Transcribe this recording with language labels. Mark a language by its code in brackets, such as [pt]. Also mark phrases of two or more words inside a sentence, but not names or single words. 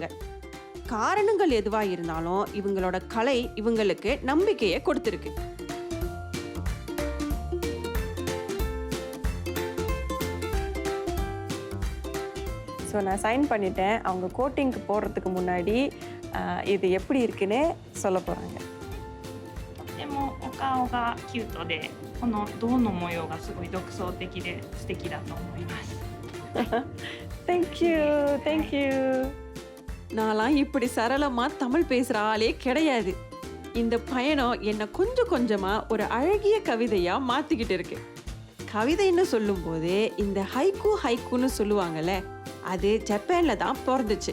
[ta] காரணங்கள் எதுவா இருந்தாலும் இவங்களோட கலை இவங்களுக்கு நம்பிக்கையை கொடுத்திருக்கு. ஸோ நான் சைன் பண்ணிட்டேன். அவங்க கோட்டிங்க்கு போடுறதுக்கு முன்னாடி இது எப்படி இருக்குன்னு சொல்ல போகிறாங்க. [ja] とてもお顔がキュートで、この銅の模様がすごい独創的で素敵だと思います。 [en] Thank you, thank you. [ta] நான்லாம் இப்படி சரளமாக தமிழ் பேசுகிற ஆளே கிடையாது. இந்த பயணம் என்னை கொஞ்சம் கொஞ்சமாக ஒரு அழகிய கவிதையாக மாற்றிக்கிட்டு இருக்கு. கவிதைன்னு சொல்லும்போது இந்த ஹைக்குன்னு சொல்லுவாங்கல்ல, அது ஜப்பானில் தான் பிறந்துச்சு.